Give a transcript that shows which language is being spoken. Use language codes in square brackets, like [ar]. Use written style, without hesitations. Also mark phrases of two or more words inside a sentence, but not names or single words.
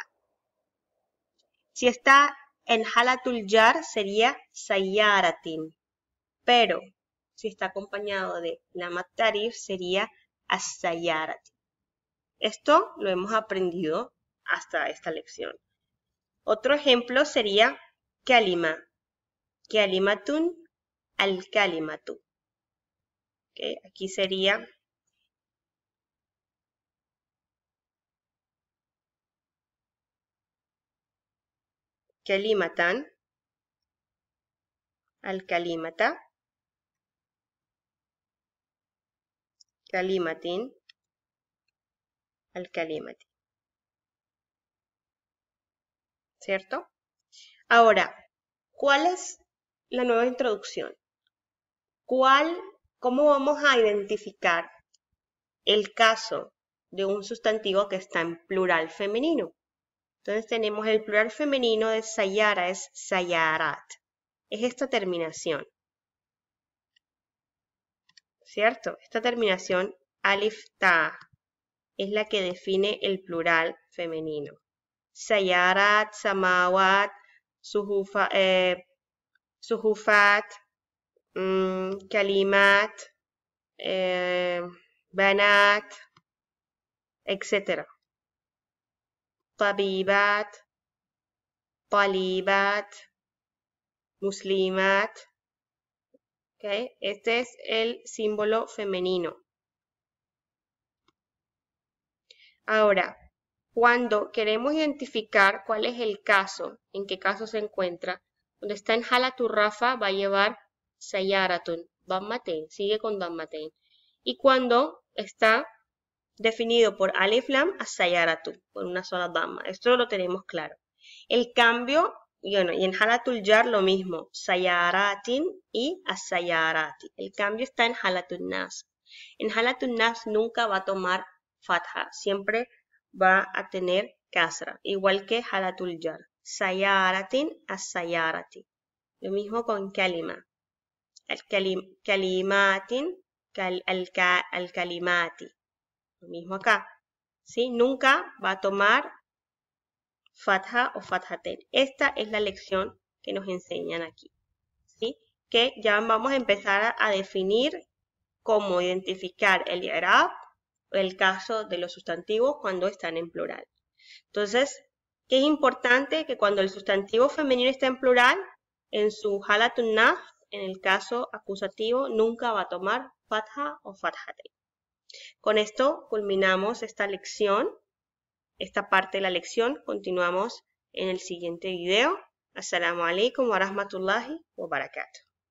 [es] Si está en [ar] حالة الجر, [es] sería sayyaratin. Pero si está acompañado de [ar] لام التعريف, [es] sería as-sayyarati. Esto lo hemos aprendido hasta esta lección. Otro ejemplo sería kalima. [ar] كلمةٌ الكلمةُ. [es] ¿Okay? Aquí sería [ar] كلمةً الكلمةَ. كلمةٍ الكلمةِ. [es] ¿Cierto? Ahora, ¿cuál es la nueva introducción? ¿Cómo vamos a identificar el caso de un sustantivo que está en plural femenino? Entonces tenemos el plural femenino de sayara, es sayarat. Es esta terminación. ¿Cierto? Esta terminación [ar] ألف تاء [es] es la que define el plural femenino. [ar] سيارات سماوات صحفات كلمات بنات, etc. طبيبات طالبات مسلمات. [es] ¿Okay? Este es el símbolo femenino. Ahora, cuando queremos identificar cuál es el caso, en qué caso se encuentra, donde está en [ar] حالة الرفع [es] va a llevar [ar] سيارةٌ ضمتين, [es] sigue con dammatain. Y cuando está definido por [ar] ألف لام, [es] as-sayaratun, por una sola damma. Esto lo tenemos claro. El cambio, y en [ar] حالة الجر [es] lo mismo, sayaratin y as-sayarati. El cambio está en [ar] حالة النصب. [es] En [ar] حالة النصب [es] nunca va a tomar fatha, siempre va a tener kasra, igual que [ar] حالة الجر. سيارةٍ السيارةِ. [es] Lo mismo con kalima. [ar] كلمةٍ الكلمةِ. [es] Lo mismo acá. ¿Sí? Nunca va a tomar fatha o fathaten. Esta es la lección que nos enseñan aquí. ¿Sí? Que ya vamos a empezar a definir cómo identificar el i'rab o el caso de los sustantivos cuando están en plural. Entonces, ¿qué es importante? Que cuando el sustantivo femenino está en plural, en su [ar] حالة النصب, [es] en el caso acusativo, nunca va a tomar fatha o fathaten. Con esto culminamos esta lección, esta parte de la lección. Continuamos en el siguiente video. [ar] السلام عليكم ورحمة الله وبركاته.